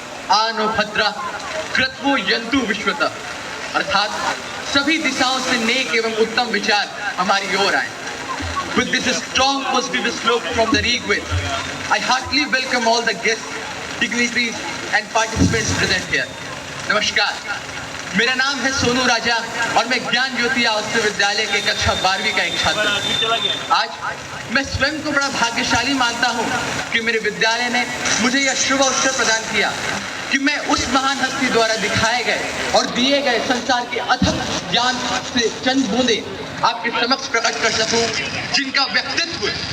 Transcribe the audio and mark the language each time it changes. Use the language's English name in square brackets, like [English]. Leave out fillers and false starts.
[Sanskrit] आनो भद्रा कृत्वो यंतु विश्वतः, [Hindi] अर्थात सभी दिशाओं से नेक एवं उत्तम विचार हमारी ओर आए। [English] With this strong positive slope from the Rigved, I heartily welcome all the guests, dignitaries and participants present here. [Hindi] नमस्कार, मेरा नाम है सोनू राजा और मैं ज्ञान ज्योति आवासीय विद्यालय के कक्षा 12वीं का एक छात्र हूँ। आज मैं स्वयं को बड़ा भाग्यशाली मानता हूँ कि मेरे विद्यालय ने मुझे यह शुभ अवसर प्रदान किया कि मैं उस महान हस्ती द्वारा दिखाए गए और दिए गए संसार के अथक ज्ञान से चंद बूंदे आपके समक्ष प्रकट कर सकूं, जिनका व्यक्तित्व